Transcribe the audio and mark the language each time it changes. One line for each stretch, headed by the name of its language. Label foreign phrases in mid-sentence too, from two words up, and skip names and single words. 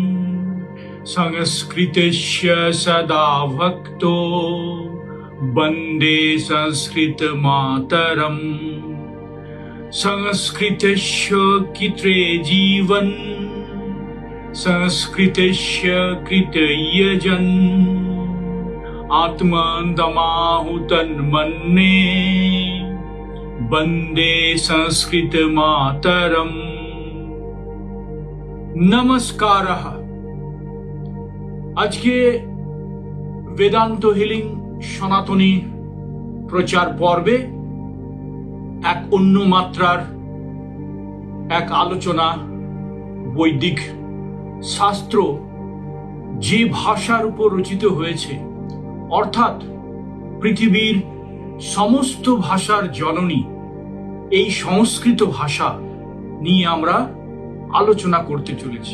Sanskrit: संस्कृतस्य सदा भक्तो वन्दे संस्कृतमातरम् संस्कृतस्य कृते जीवन् संस्कृतस्य कृते यजन् आत्मदमाहुतन्मन्ये वन्दे संस्कृतमातरम्। नमस्कारः।
Bangla: আজকে বেদান্ত হিলিং সনাতনী প্রচার পর্বে এক অন্য মাত্রার এক আলোচনা, বৈদিক শাস্ত্র যে ভাষার উপর রচিত হয়েছে, অর্থাৎ পৃথিবীর সমস্ত ভাষার জননী এই সংস্কৃত ভাষা নিয়ে আমরা আলোচনা করতে চলেছি।